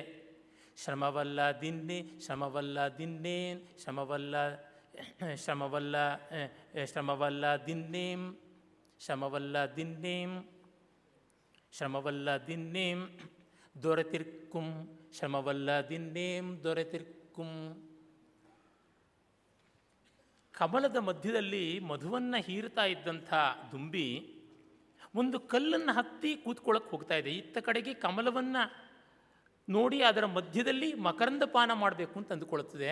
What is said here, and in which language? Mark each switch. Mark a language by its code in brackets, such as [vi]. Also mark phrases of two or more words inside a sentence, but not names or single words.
[kn] ಶ್ರಮವಲ್ಲ ದಿನ್ನೆ, ಶ್ರಮವಲ್ಲ ದಿನ್ನೇನ್, ಶ್ರಮವಲ್ಲ ಶ್ರಮವಲ್ಲ ಶ್ರಮವಲ್ಲ ದಿನ್ನೇಂ, ಶ್ರಮವಲ್ಲ ದಿನ್ನೇಂ, ಶ್ರಮವಲ್ಲ ದಿನ್ನೇಂ ದೊರೆತಿರ್ಕುಂ, ಶ್ರಮವಲ್ಲ ದಿನ್ನೇಂ ದೊರೆತಿರ್ಕುಂ. ಕಮಲದ ಮಧ್ಯದಲ್ಲಿ ಮಧುವನ್ನು ಹೀರ್ತಾ ಇದ್ದಂಥ ದುಂಬಿ ಒಂದು ಕಲ್ಲನ್ನು ಹತ್ತಿ ಕೂತ್ಕೊಳ್ಳೋಕೆ ಹೋಗ್ತಾ ಇದೆ. ಇತ್ತ ಕಡೆಗೆ ಕಮಲವನ್ನು ನೋಡಿ ಅದರ ಮಧ್ಯದಲ್ಲಿ ಮಕರಂದ ಪಾನ ಮಾಡಬೇಕು ಅಂತ ಅಂದುಕೊಳ್ಳುತ್ತದೆ.